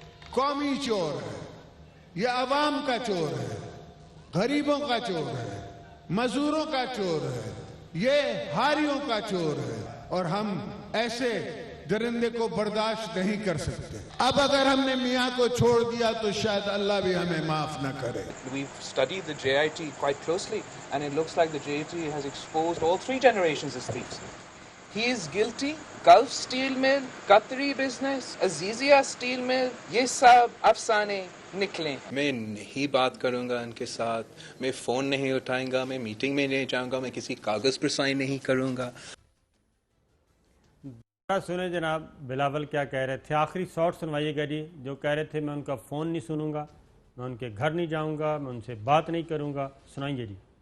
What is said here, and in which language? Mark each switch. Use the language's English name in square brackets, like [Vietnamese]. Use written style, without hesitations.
[Urdu] قومی چور ہے، یہ عوام کا چور ہے، غریبوں کا چور ہے، مزدوروں کا چور ہے، یہ ہاریوں کا چور ہے، اور ہم ایسے درندے کو برداشت نہیں کر سکتے. اب اگر ہم نے میاں کو چھوڑ دیا تو شاید اللہ بھی ہمیں معاف نہ کرے. [English] We've studied the JIT quite closely and it looks like the JIT has exposed all 3 generations of thieves. He is guilty. [Urdu] Gulf Steel Mill, Qatari business, Azizia Steel Mill, یہ سب افسانے نکلیں. میں نہیں بات کروں گا ان کے ساتھ، میں فون نہیں اٹھائیں گا، میں میٹنگ میں نہیں جاؤں گا، میں کسی کاغذ پر سائن نہیں کروں گا. سنیں جناب بلاول کیا کہہ رہے تھے. آخری شارٹ سنوائیے گا جی. جو کہہ رہے تھے میں ان کا فون نہیں سنوں گا، میں ان کے گھر نہیں جاؤں گا، میں ان سے بات نہیں کروں گا. سنائیے جی.